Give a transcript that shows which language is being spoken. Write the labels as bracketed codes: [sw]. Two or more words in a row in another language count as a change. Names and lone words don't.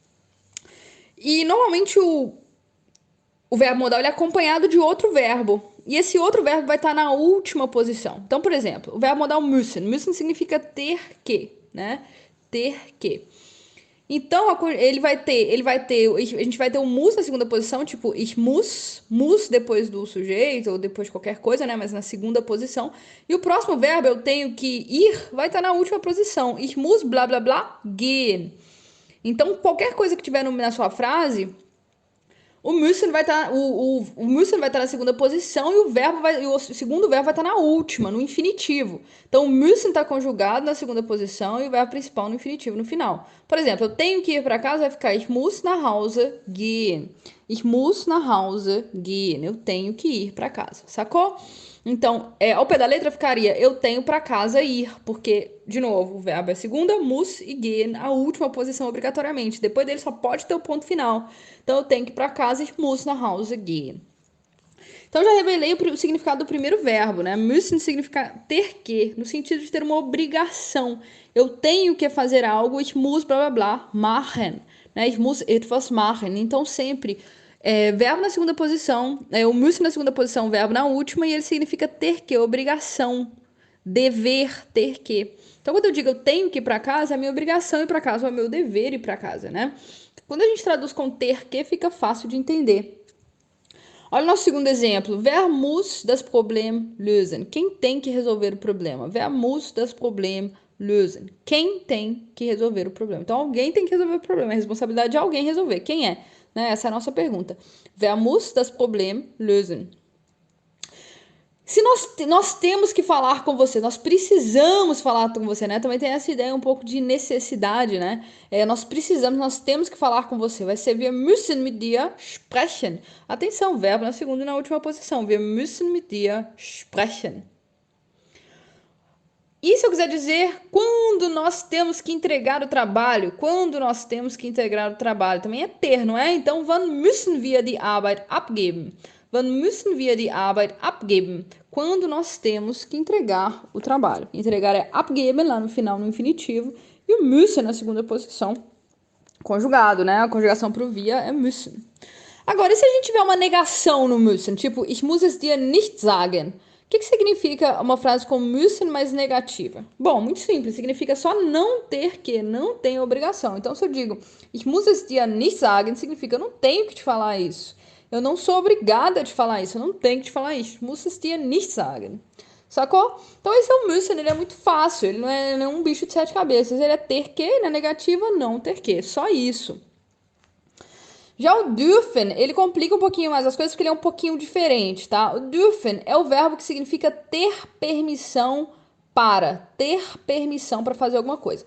[pt] E normalmente o verbo modal ele é acompanhado de outro verbo. E esse outro verbo vai estar na última posição. Então, por exemplo, o verbo modal müssen. Müssen significa ter que, né? Ter que. Então, a gente vai ter o muss na segunda posição, tipo, [de] ich muss [pt] depois do sujeito, ou depois de qualquer coisa, né? Mas na segunda posição. E o próximo verbo, eu tenho que ir, vai estar na última posição. [de] Ich muss, blá, blá, blá, gehen. [pt] Então, qualquer coisa que tiver na sua frase, o müssen vai estar, o müssen vai estar na segunda posição e o segundo verbo vai estar na última, no infinitivo. Então, o müssen está conjugado na segunda posição e o verbo principal no infinitivo no final. Por exemplo, eu tenho que ir para casa, vai ficar [de] ich muss nach Hause gehen. Ich muss nach Hause gehen. [pt] Eu tenho que ir para casa, sacou? Então, ao pé da letra ficaria eu tenho para casa ir, porque, de novo, o verbo é segunda, muss e gehen, a última posição obrigatoriamente. Depois dele só pode ter o ponto final. Então, eu tenho que ir para casa e [de] muss nach Hause gehen. [pt] Então, já revelei o significado do primeiro verbo, né? Müssen significa ter que, no sentido de ter uma obrigação. Eu tenho que fazer algo, [de] ich muss, blá, blá, blá, machen. Né? Ich muss etwas machen. [pt] Então, sempre verbo na segunda posição, o müssen na segunda posição, verbo na última, e ele significa ter que, obrigação, dever, ter que. Então, quando eu digo eu tenho que ir para casa, é a minha obrigação ir para casa, ou é meu dever ir para casa, né? Quando a gente traduz com ter que, fica fácil de entender. Olha o nosso segundo exemplo. [de] Wer muss das Problem lösen? [pt] Quem tem que resolver o problema? [de] Wer muss das Problem lösen? [pt] Quem tem que resolver o problema? Então, alguém tem que resolver o problema. É a responsabilidade de alguém resolver. Quem é? Né? Essa é a nossa pergunta. [de] Wer muss das Problem lösen? [pt] Se nós temos que falar com você, nós precisamos falar com você, né? Também tem essa ideia um pouco de necessidade, né? Nós temos que falar com você. Vai ser [de] wir müssen mit dir sprechen. [pt] Atenção, verbo na segunda e na última posição. [de] Wir müssen mit dir sprechen. [pt] E se eu quiser dizer quando nós temos que entregar o trabalho? Quando nós temos que entregar o trabalho? Também é ter, não é? Então, [de] wann müssen wir die Arbeit abgeben? Wann müssen wir die Arbeit abgeben? [pt] Quando nós temos que entregar o trabalho. Entregar é abgeben, lá no final, no infinitivo. E o müssen na segunda posição, conjugado, né? A conjugação pro via é müssen. Agora, e se a gente tiver uma negação no müssen? Tipo, [de] ich muss es dir nicht sagen. [pt] O que significa uma frase com müssen mais negativa? Bom, muito simples, significa só não ter que, não tem obrigação. Então, se eu digo, [de] ich muss es dir nicht sagen, [pt] significa eu não tenho que te falar isso. Eu não sou obrigada a te falar isso, eu não tenho que te falar isso. [de] Ich muss es dir nicht sagen. [pt] Sacou? Então, esse é o müssen, ele é muito fácil, ele não é um bicho de 7 cabeças. Ele é ter que, na negativa, não ter que, só isso. Já o dürfen, ele complica um pouquinho mais as coisas porque ele é um pouquinho diferente, tá? O dürfen é o verbo que significa ter permissão para fazer alguma coisa.